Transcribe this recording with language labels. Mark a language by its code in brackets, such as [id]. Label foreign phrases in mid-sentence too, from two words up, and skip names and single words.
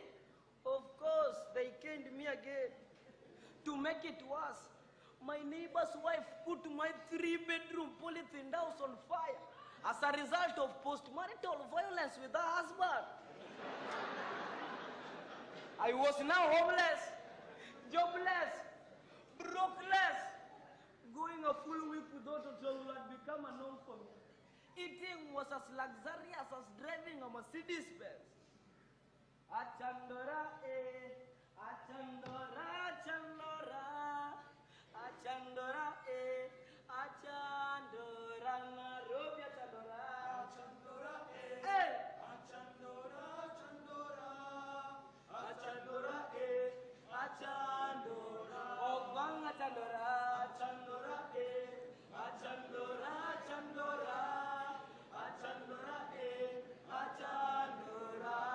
[en] Of course, they caned me again. To make it worse, my neighbor's wife put my 3-bedroom polythene house on fire as a result of post-marital violence with her husband. I was now homeless, jobless, brokeless. Going a full week without Otonglo had become a norm for me. Eating was as luxurious as driving a Mercedes Benz. [luo] Achandora, achandora, achandora, achandora, achandora, Nairobi, achandora, achandora, achandora, achandora, achandora, achandora, Obang achandora, achandora, achandora, achandora, achandora, achandora.